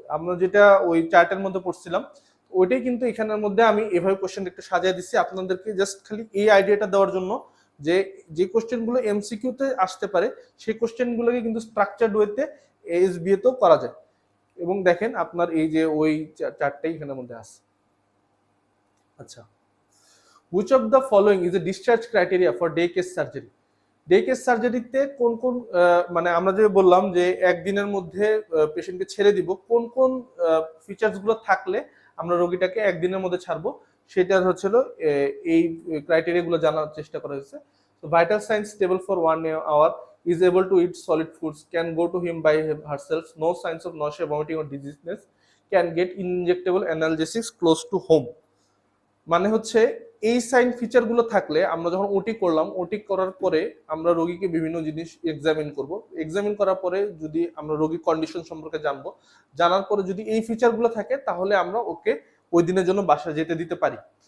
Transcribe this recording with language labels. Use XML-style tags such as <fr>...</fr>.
<bn>আমরা যেটা ওই চার্টের মধ্যে পড়ছিলাম ওইটাই কিন্তু এখানের মধ্যে আমি এভাবে কোশ্চেন একটু সাজিয়ে দিচ্ছি আপনাদেরকে, জাস্ট খালি এই আইডিয়াটা দেওয়ার জন্য যে যে কোশ্চেন গুলো এমসিকিউ তে আসতে পারে সেই কোশ্চেন গুলোকে কিন্তু স্ট্রাকচারড ওয়েতে এসবি তেও করা যায়। এবং দেখেন আপনার এই যে ওই চারটাই এখানের মধ্যে আছে।</bn> <en>আচ্ছা, which of the following is a discharge criteria for day case surgery?</en> <bn>Day case সার্জারিতে কোন কোন মানে আমরা যে বললাম যে একদিনের মধ্যে পেশেন্টকে ছেড়ে দিব, কোন কোন ফিচার্স গুলো থাকলে আমরা রোগীটাকে একদিনের মধ্যে ছাড়বো, সেটা হচ্ছিল এই ক্রাইটেরিয়া গুলো জানার চেষ্টা করা হয়েছে।</bn> <en>তো vital sign stable for 1 hour, is able to eat solid foods, can go to him by herself, no signs of nausea, vomiting or dizziness, can get injectable analgesics close to home।</en> <bn>মানে হচ্ছে এই sign feature গুলো থাকলে আমরা যখন ওটি করলাম, ওটি করার পরে আমরা রোগীকে বিভিন্ন জিনিস এক্সামিন করব, এক্সামিন করার পরে যদি আমরা রোগীর কন্ডিশন সম্পর্কে জানবো, জানার পরে যদি এই ফিচার গুলো থাকে তাহলে আমরা ওকে ওই দিনের জন্য বাসায় যেতে দিতে পারি।</bn>